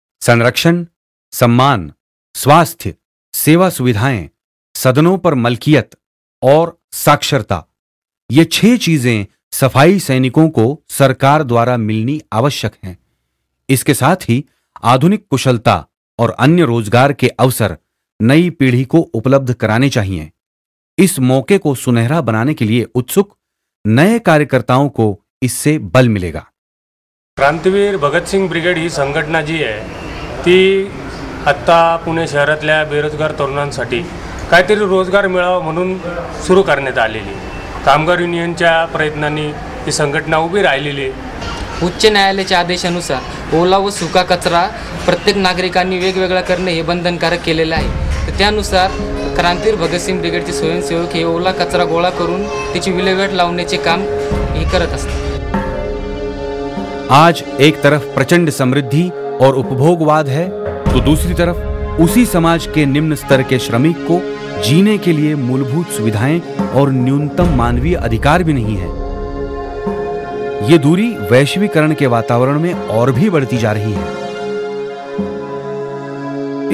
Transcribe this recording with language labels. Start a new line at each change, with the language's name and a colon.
Hindi: संरक्षण, सम्मान, स्वास्थ्य, सेवा सुविधाएं, सदनों पर मलकियत और साक्षरता, ये 6 चीजें सफाई सैनिकों को सरकार द्वारा मिलनी आवश्यक हैं। इसके साथ ही आधुनिक कुशलता और अन्य रोजगार के अवसर नई पीढ़ी को उपलब्ध कराने चाहिए। इस मौके को सुनहरा बनाने के लिए उत्सुक नए कार्यकर्ताओं को इससे बल मिलेगा।
Marathi: क्रांतीवीर भगतसिंग ब्रिगेड ही संघटना जी आहे ती आत्ता पुणे शहरातल्या बेरोजगार तरुणांसाठी काहीतरी रोजगार मिळावा म्हणून सुरू करण्यात आलेली। कामगार युनियनच्या प्रयत्नांनी ही संघटना उभी राहिलेली आहे। उच्च न्यायालयाच्या आदेशानुसार ओला व सुका कचरा प्रत्येक नागरिकांनी वेगवेगळा करणे हे बंधनकारक केलेले आहे। तर त्यानुसार क्रांतीवीर भगतसिंग ब्रिगेडचे स्वयंसेवक हे ओला कचरा गोळा करून त्याची विल्हेवाट लावण्याचे काम हे करत असतात।
Hindi: आज एक तरफ प्रचंड समृद्धि और उपभोगवाद है, तो दूसरी तरफ उसी समाज के निम्न स्तर के श्रमिक को जीने के लिए मूलभूत सुविधाएं और न्यूनतम मानवीय अधिकार भी नहीं है। ये दूरी वैश्वीकरण के वातावरण में और भी बढ़ती जा रही है।